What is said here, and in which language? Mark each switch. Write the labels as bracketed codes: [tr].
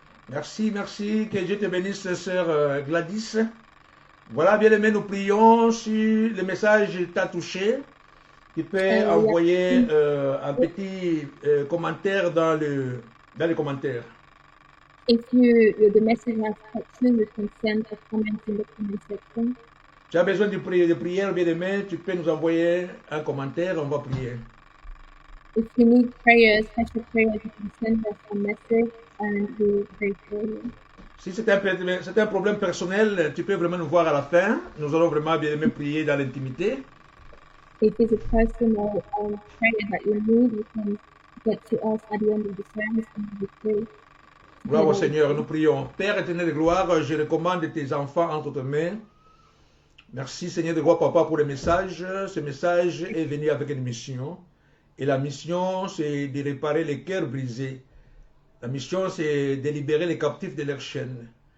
[fr] Merci, merci. Que Dieu te bénisse, sœur Gladys. Voilà, bien aimé, nous prions. Si le message t'a touché, tu peux envoyer un petit commentaire dans les commentaires. [en] the message has touched you, you can send a comment in the comment section. [fr] Tu as besoin de prière, bien-aimé, tu peux nous envoyer un commentaire, on va prier. [en] If you need prayer, special prayers, you can send us a message and we'll pray for you. [fr] Si c'est un problème personnel, tu peux vraiment nous voir à la fin. Nous allons vraiment bien-aimé prier dans l'intimité. [en] If it's a personal prayer that you need, you can get to us at the end of the service and we'll pray. [fr] Gloire au Seigneur, nous prions. Père éternel de gloire, je recommande tes enfants entre tes mains. Merci Seigneur de gloire, Papa, pour le message. Ce message est venu avec une mission. Et la mission, c'est de réparer les cœurs brisés. La mission, c'est de libérer les captifs de leurs chaînes.